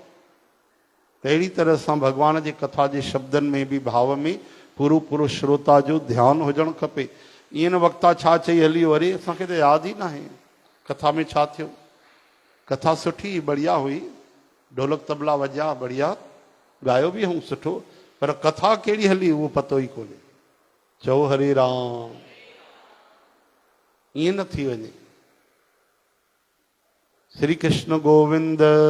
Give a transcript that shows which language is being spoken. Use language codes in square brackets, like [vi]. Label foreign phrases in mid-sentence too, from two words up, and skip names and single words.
[sd] त अहिड़ी तरह सां भॻवान जी कथा जे शब्दनि में बि, भाव में पूरो पूरो श्रोता जो ध्यानु हुजणु खपे। ईअं न वक्ता छा चई हली वियो, अरे असांखे त यादि ई न आहे कथा में छा थियो। कथा सुठी बढ़िया हुई, ढोलक तबला वॼा बढ़िया, ॻायो बि हूं सुठो, पर कथा कहिड़ी हली उहो पतो ई कोन्हे। चओ हरे राम। ईअं न थी वञे। श्री कृष्ण गोविंद।